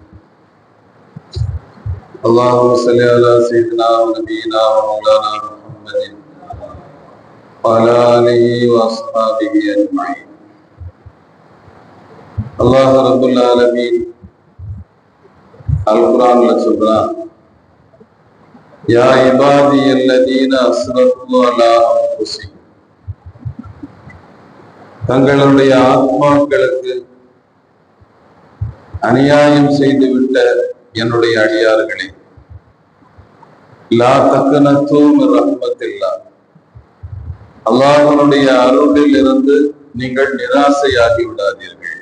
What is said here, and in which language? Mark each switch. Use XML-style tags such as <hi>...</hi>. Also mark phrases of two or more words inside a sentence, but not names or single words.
<ar>اللهم صل على سيدنا ونبينا ومولانا محمد وعلى آله وأصحابه أجمعين. الله رب العالمين القرآن சொல்றான், يا عبادي الذين أسرفوا على أنفسهم,</ar> <ta>தங்களுடைய ஆத்மாக்களுக்கு அநியாயம் செய்துவிட்ட என்னுடைய அடியார்களே,</ta> <ar>لا تقنطوا من رحمة الله,</ar> <ta>அல்லாஹ்வுடைய அருளில் இருந்து நீங்கள் நிராசையாகி விடாதீர்கள்.</ta>